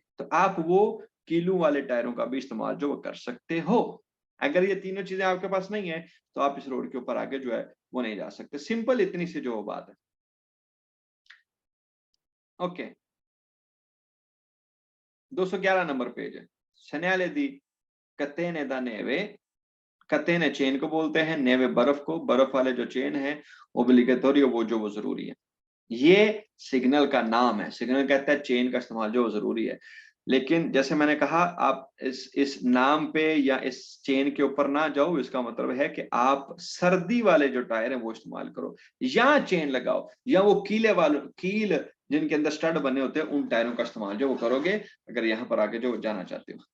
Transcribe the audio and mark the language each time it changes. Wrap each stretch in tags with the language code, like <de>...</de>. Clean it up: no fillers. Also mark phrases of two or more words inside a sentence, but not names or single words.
<hi>तो आप वो कीलों वाले टायरों का भी इस्तेमाल जो कर सकते हो। अगर ये तीनों चीजें आपके पास नहीं है तो आप इस रोड के ऊपर आगे जो है वो नहीं जा सकते। सिंपल इतनी सी जो बात है। ओके, 211 नंबर पेज है।</hi> <it>segnale di catene da neve,</it> <hi>कतेने चेन को बोलते हैं, नेवे बर्फ को, बर्फ वाले जो चेन है ओब्लिगेटोरियो वो जरूरी है। ये सिग्नल का नाम है, सिग्नल कहता है चेन का इस्तेमाल जो जरूरी है। लेकिन जैसे मैंने कहा, आप इस नाम पे या इस चेन के ऊपर ना जाओ, इसका मतलब है कि आप सर्दी वाले जो टायर है वो इस्तेमाल करो, या चेन लगाओ, या वो कील जिनके अंदर स्टड बने होते हैं उन टायरों का इस्तेमाल जो वो करोगे अगर यहाँ पर आगे जो जाना चाहते हो।</hi>